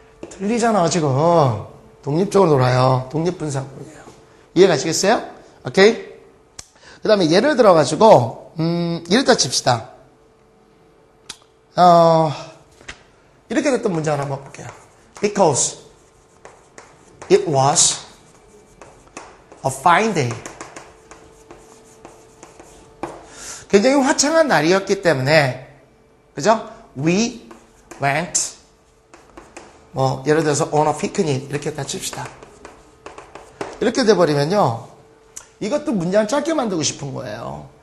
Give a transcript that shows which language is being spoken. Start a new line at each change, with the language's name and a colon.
Korean: 틀리잖아 지금. 독립적으로 놀아요. 독립분사구문이에요. 이해가시겠어요? 오케이? 그 다음에 예를 들어가지고 이랬다 칩시다. 이렇게 됐던 문장을 한번 볼게요.
English: Because it was a fine day.
Korean: 굉장히 화창한 날이었기 때문에, 그죠?
English: We went,
Korean: 예를 들어서
English: on a picnic
Korean: 이렇게 다 칩시다. 이렇게 돼버리면요, 이것도 문장 짧게 만들고 싶은 거예요.